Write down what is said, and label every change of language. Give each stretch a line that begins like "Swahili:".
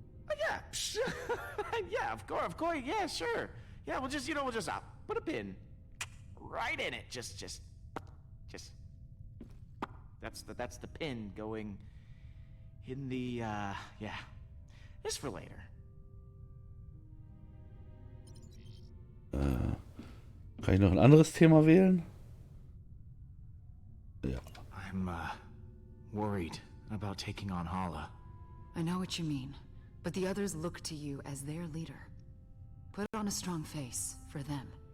English: Oh, yeah, yeah, of course, yeah, sure. Yeah, we'll just put a pin right in it. Just. That's the pin going in the, yeah. Just for later.
German: Kann ich noch ein anderes Thema wählen? Ja.
English: I'm, worried about taking on Hala. I know what you mean, but the others look to you as their leader. Put on a strong face for them.